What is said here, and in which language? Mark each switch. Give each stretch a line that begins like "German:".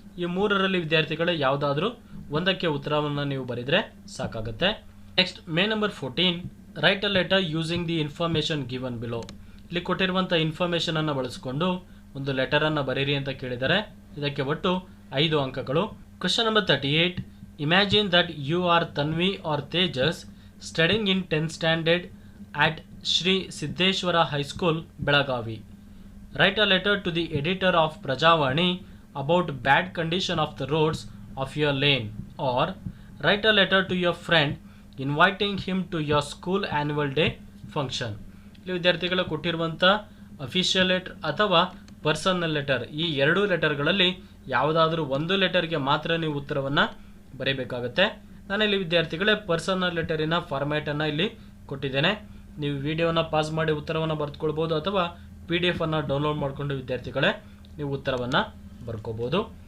Kannada: ಈ 3ರಲ್ಲಿ ವಿದ್ಯಾರ್ಥಿಗಳೇ ಯಾವುದಾದ್ರೂ 1ಕ್ಕೆ ಉತ್ತರವನ್ನು ನೀವು ಬರೆದರೆ ಸಾಕಾಗುತ್ತೆ.
English: Next main number 14, write a letter using the information given below.
Kannada: ಇಲ್ಲಿ ಕೊಟ್ಟಿರುವಂಥ ಇನ್ಫಾರ್ಮೇಷನನ್ನು ಬಳಸಿಕೊಂಡು ಒಂದು ಲೆಟರನ್ನು ಬರೀರಿ ಅಂತ ಕೇಳಿದ್ದಾರೆ. ಇದಕ್ಕೆ ಒಟ್ಟು 5 ಅಂಕಗಳು.
English: Question number 38, imagine that you are Tanvi or Tejas studying in 10th standard at Shri Siddeshwara High School, Belagavi. Write a letter to the editor of Prajavani about bad condition of the roads of your lane, or write a letter to your friend inviting him to your school annual day function.
Kannada: ಇಲ್ಲಿ ವಿದ್ಯಾರ್ಥಿಗಳು ಕೊಟ್ಟಿರುವಂಥ official letter ಅಥವಾ personal letter, ಈ 2 ಲೆಟರ್ಗಳಲ್ಲಿ ಯಾವುದಾದ್ರೂ 1 ಲೆಟರ್ಗೆ ಮಾತ್ರ ನೀವು ಉತ್ತರವನ್ನು ಬರೀಬೇಕಾಗುತ್ತೆ. ನಾನಿಲ್ಲಿ ವಿದ್ಯಾರ್ಥಿಗಳೇ ಪರ್ಸನಲ್ ಲೆಟರಿನ ಫಾರ್ಮ್ಯಾಟನ್ನು ಇಲ್ಲಿ ಕೊಟ್ಟಿದ್ದೇನೆ. ನೀವು ವಿಡಿಯೋನ ಪಾಸ್ ಮಾಡಿ ಉತ್ತರವನ್ನು ಬರೆದುಕೊಳ್ಬೋದು ಅಥವಾ PDF ಅನ್ನು ಡೌನ್ಲೋಡ್ ಮಾಡಿಕೊಂಡು ವಿದ್ಯಾರ್ಥಿಗಳೇ ನೀವು ಉತ್ತರವನ್ನು ಬರ್ಕೋಬೋದು.